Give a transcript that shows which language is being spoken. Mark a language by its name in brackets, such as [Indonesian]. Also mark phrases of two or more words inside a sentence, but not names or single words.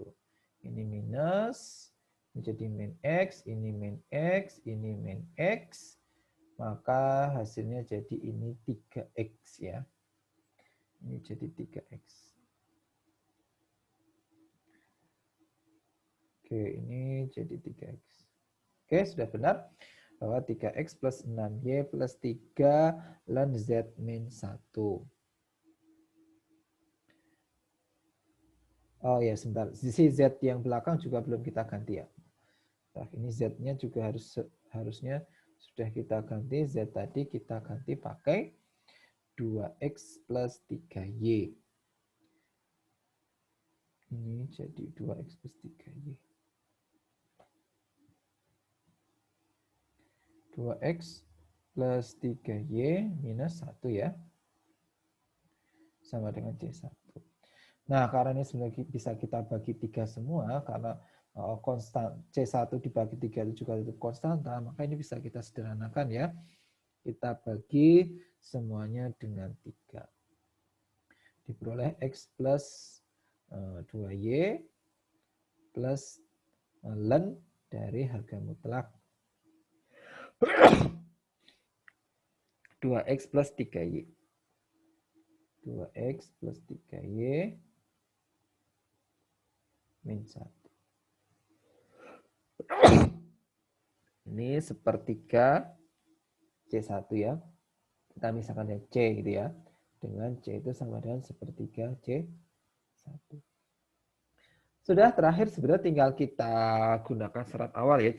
[Indonesian] Ini minus, ini jadi min X, ini min X, ini min X. Maka hasilnya jadi ini 3X ya. Ini jadi 3X. Oke, ini jadi 3X. Oke, sudah benar bahwa 3X plus 6Y plus 3 ln Z min 1. Oh ya, sebentar. Sisi Z yang belakang juga belum kita ganti ya. Nah, ini Z-nya juga harusnya Sudah kita ganti Z tadi, kita ganti pakai 2X plus 3Y. Ini jadi 2X plus 3Y. 2X plus 3Y minus 1 ya. Sama dengan C1. Nah, karena ini sebenarnya bisa kita bagi 3 semua, karena konstan C1 dibagi 3 itu juga itu konstanta, maka ini bisa kita sederhanakan ya. Kita bagi semuanya dengan 3. Diperoleh X plus 2Y plus ln dari harga mutlak 2X plus 3Y. 2X plus 3Y min 1. Ini sepertiga C1 ya. Kita misalkan ya C gitu ya. Dengan C itu sama dengan sepertiga C1. Sudah, terakhir sebenarnya tinggal kita gunakan syarat awal ya.